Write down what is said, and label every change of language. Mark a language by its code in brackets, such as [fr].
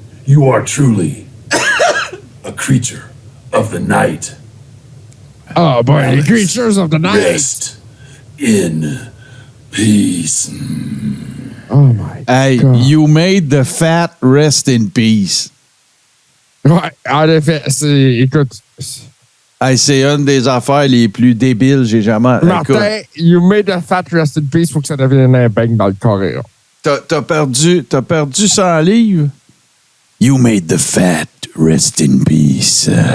[en] You are truly a creature of the night. Oh boy, the creatures of the night. Rest in peace. Oh my Hey, God. you made the fat rest in peace. [fr] Ouais, en effet, écoute. Hey, c'est une des affaires les plus débiles que j'ai jamais. Martin, [en] you made the fat rest in peace, [fr] faut que ça devienne un bang dans le Coréen. T'as perdu 100 livres? [en] You made the fat rest in peace.